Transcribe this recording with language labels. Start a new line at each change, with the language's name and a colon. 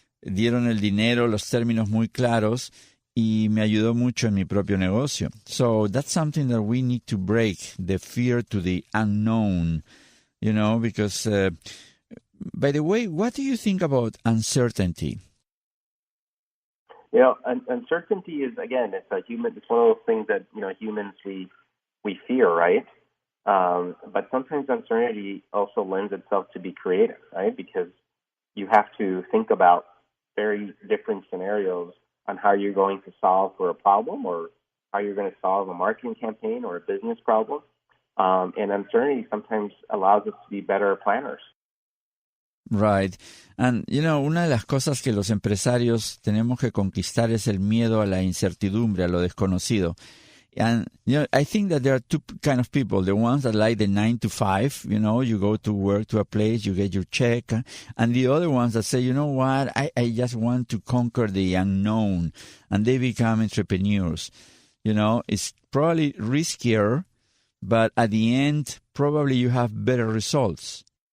Spanish: Dieron el dinero, los términos muy claros, y me ayudó mucho en mi propio negocio.
English: So that's something that we need to break, the fear to the unknown, because, by the way, what do you think about uncertainty? Uncertainty is, again, it's one of those things that, humans, we fear, right? But sometimes uncertainty also lends itself to be creative, right? Because you have to think about very different scenarios on how you're going to solve for a problem or how you're going to solve a marketing campaign or a business problem. And uncertainty sometimes allows us to be better planners. Right.
Spanish: And, una de las cosas que los empresarios tenemos que conquistar es el miedo a la incertidumbre, a lo desconocido.
English: And, I think that there are two kind of people. The ones that like the 9 to 5, you go to work to a place, you get your check. And the other ones that say, you know what, I just want to conquer the unknown. And they become entrepreneurs. It's probably riskier, but at the end, probably you have better results.